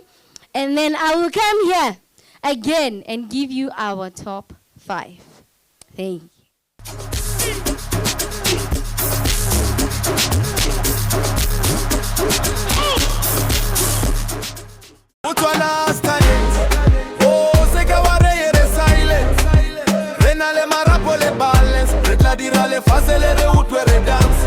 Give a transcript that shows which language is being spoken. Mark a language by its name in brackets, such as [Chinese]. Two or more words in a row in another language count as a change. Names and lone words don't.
[English] And then I will come here again and give you our top 5. Thank you. Motswana Has Talent. [Tswana] Oh, se ka wa re re silent. Re na le marapo le balance. Re tla dira le fase le re utlwe re dance.